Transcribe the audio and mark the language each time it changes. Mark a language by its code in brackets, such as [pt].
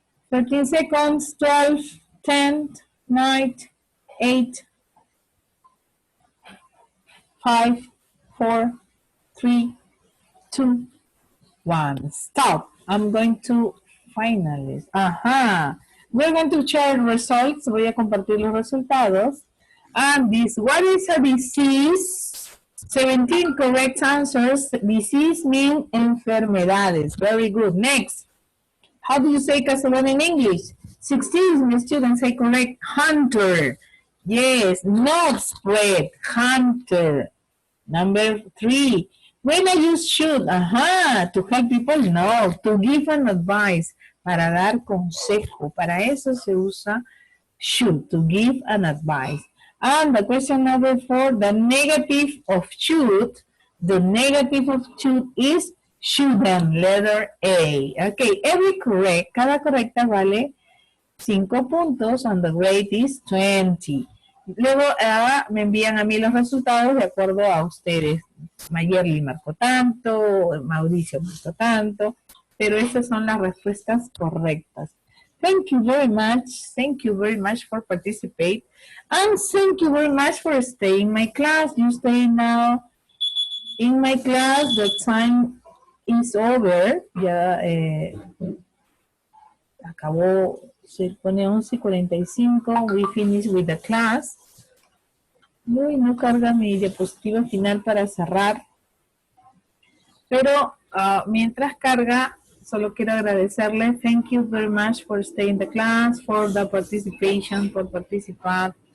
[en] 13 seconds, 12, 10, 9, 8, 5, 4, 3, 2, 1. Stop. I'm going to finalize. Ajá. We're going to share results. [es] Voy a compartir los resultados. [en] And this, what is a disease? 17 correct answers. Disease means [es] enfermedades. [en] Very good. Next. How do you say cazador in English? 16, my students say correct. Hunter. Yes, not spread. Hunter. Number 3. When I use should, to help people, no, to give an advice, [es] para dar consejo, para eso se usa [en] should, to give an advice. And the question number 4, the negative of should, the negative of should is shouldn't, letter A. [es] Okay, cada correcta vale 5 puntos [en] and the grade is 20. [es] Luego me envían a mí los resultados de acuerdo a ustedes. Mayerly marcó tanto, Mauricio marcó tanto, pero esas son las respuestas correctas. [en] Thank you very much for participating, and thank you very much for staying in my class. You stay now in my class, the time is over, [es] ya acabó, se pone 11:45, [en] we finish with the class. [es] Uy, no carga mi diapositiva final para cerrar. Pero mientras carga, solo quiero agradecerle. [en] Thank you very much for staying in the class, for the participation, [es] por participar.